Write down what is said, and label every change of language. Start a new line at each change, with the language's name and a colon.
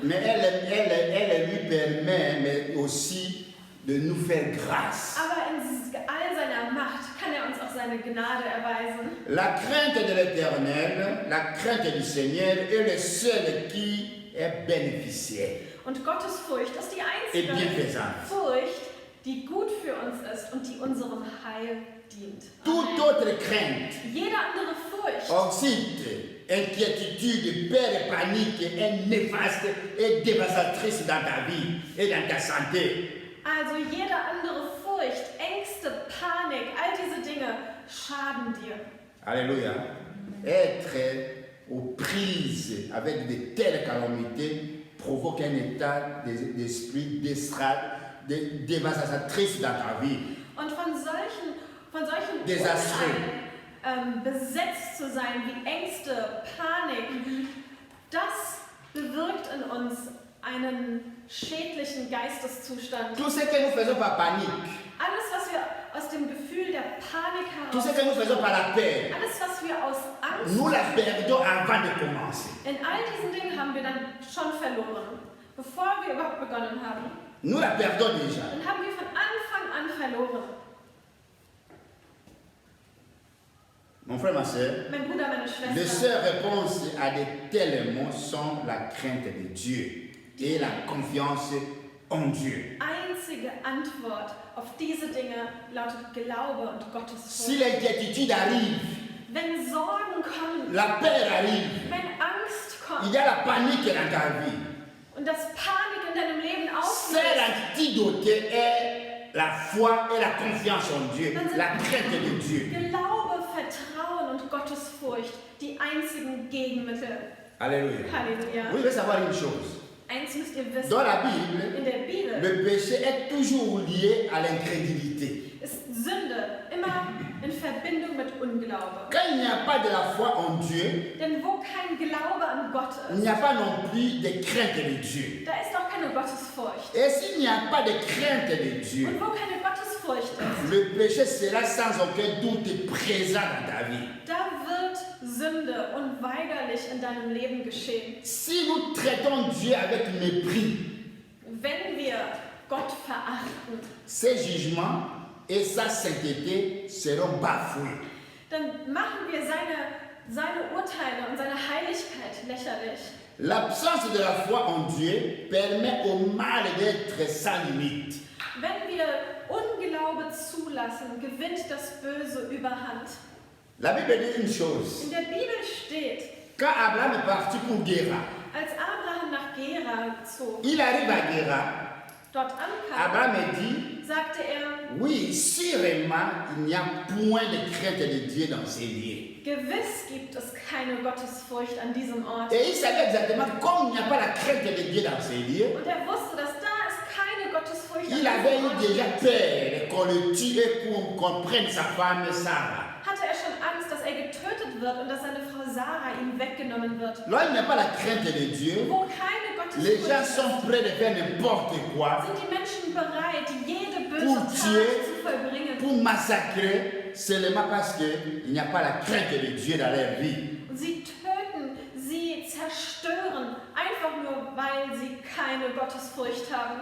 French: Mais elle lui permet mais aussi de nous faire grâce.
German: Aber in all seiner Macht kann er uns auch seine Gnade erweisen.
French: La crainte de l'Éternel, la crainte du Seigneur est le seul qui est bénéficiaire.
German: Und Gottesfurcht ist die
French: Et
German: einzige
French: bienfaisant.
German: Furcht, die gut für uns ist und die unserem Heil dient.
French: Toute autre crainte,
German: Jede andere Furcht,
French: anxiété, inquiétude, peur et panique est néfaste et dévastatrice dans ta vie et dans ta santé.
German: also jede andere Furcht, Ängste, Panik, all diese Dinge schaden dir.
French: Alléluia. Être aux prises avec de telles calamités provoque un état d'esprit dévastatrice dans ta vie.
German: Und von solchen
French: Desastreux.
German: Unheil, besetzt zu sein wie Ängste, Panik, das bewirkt in uns einen schädlichen Geisteszustand.
French: Tout ce que nous faisons par panique,
German: Alles, was wir aus dem Gefühl der Panik
French: tout ce
German: heraus,
French: que nous faisons par la peur,
German: alles, was wir aus Angst,
French: nous la perdons avant de commencer.
German: in all diesen Dingen haben wir dann schon verloren. Bevor wir überhaupt begonnen haben,
French: Nous la perdons déjà.
German: dann haben wir von Anfang an verloren.
French: Mon frère, ma soeur,
German: Mein Bruder, meine
French: les
German: Schwester,
French: seules réponses à de tels mots sont la crainte de Dieu et la confiance en Dieu.
German: einzige Antwort auf diese Dinge lautet Glaube und
French: Si
German: Gottesfurcht.
French: l'inquiétude arrive,
German: Wenn Sorgen kommen,
French: la peur arrive,
German: wenn Angst
French: il
German: kommt
French: y a la panique dans ta vie.
German: und das Panik in deinem Leben
French: C'est
German: auslöst,
French: l'antidote est la foi et la confiance en Dieu, la crainte de Dieu.
German: Glaube, Vertrauen und Gottesfurcht die einzigen Gegenmittel.
French: Alléluia.
German: Halleluja.
French: Vous devez savoir une chose.
German: Eins müsst ihr wissen,
French: Dans la Bible,
German: in der Bibel
French: le péché est toujours lié à l'incrédulité.
German: ist Sünde immer in Verbindung mit Unglaube.
French: Quand il n'y a pas de la foi en Dieu,
German: Denn wo kein Glaube an Gott
French: il
German: ist,
French: n'y a pas non plus de crainte de Dieu.
German: da ist auch keine Gottesfurcht.
French: Et s'il n'y a pas de crainte de Dieu,
German: Und wo keine Gottesfurcht ist,
French: le péché sera sans aucun doute présent dans ta vie.
German: da wird Sünde unweigerlich in deinem Leben geschehen.
French: Si nous traitons Dieu avec mépris,
German: Wenn wir Gott verachten,
French: ses jugements et sa sainteté seront bafoués.
German: dann machen wir seine Urteile und seine Heiligkeit lächerlich.
French: L'absence de la foi en Dieu permet au mal d'être sans limite.
German: Wenn wir Unglaube zulassen, gewinnt das Böse Überhand.
French: La Bible dit une chose.
German: In der Bibel steht,
French: Quand Abraham est parti pour Guéra,
German: als Abraham nach Gera zog,
French: il arrive à Guéra.
German: dort ankam,
French: Abraham dit,
German: sagte er,
French: oui, sûrement, il n'y a point de crainte de Dieu dans ces lieux.
German: gewiss gibt es keine Gottesfurcht an diesem Ort.
French: Et il savait exactement, comme il n'y a pas la crainte de Dieu dans ces lieux,
German: Und er wusste, dass da ist keine Gottesfurcht an
French: il avait
German: diesem
French: eu
German: Ort.
French: déjà peur qu'on le tue pour qu'on prenne sa femme Sarah.
German: Hatte er schon Angst, dass er getötet wird und dass seine Frau Sarah ihm weggenommen wird.
French: Là, il n'y a pas la crainte de Dieu.
German: Wo keine
French: Les
German: Gottesfurcht
French: gens
German: ist,
French: sont prêts de faire n'importe quoi
German: sind die Menschen bereit, jede böse
French: Pour
German: Tat
French: tuer,
German: zu vollbringen.
French: pour massacrer, seulement parce qu'il n'y a pas la crainte de Dieu dans leur vie.
German: Und sie töten, sie zerstören, einfach nur, weil sie keine Gottesfurcht haben.